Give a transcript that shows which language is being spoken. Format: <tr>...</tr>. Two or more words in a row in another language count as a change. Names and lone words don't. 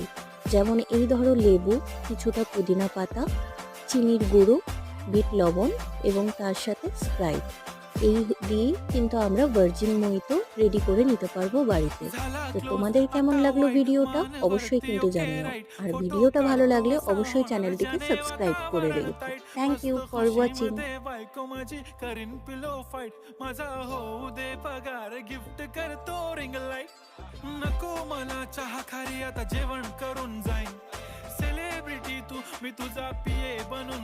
<bn>যেমন এই ধরো লেবু, কিছুটা পুদিনা পাতা, চিনির গুঁড়ো, বিট লবণ এবং তার সাথে স্প্রাইট। এই দিয়েই কিন্তু আমরা ভার্জিন মোহিতো রেডি করে নিতে পারবো বাড়িতে। তো তোমাদের কেমন লাগলো ভিডিওটা অবশ্যই কিন্তু জানিও। আর ভিডিওটা ভালো লাগলে অবশ্যই চ্যানেলটিকে সাবস্ক্রাইব করে রেখো।</bn> <en>Thank you for watching.</en> <mr>बायको माझी करीन</mr> <en>pillow fight</en> <mr>माझा होऊ दे पगार गिफ्ट करतो</mr> <en>ring light</en> <mr>नको मला चहा खारी आता जेवण करून जाईन सेलिब्रिटी तू मी तुझा पिये बनून</mr>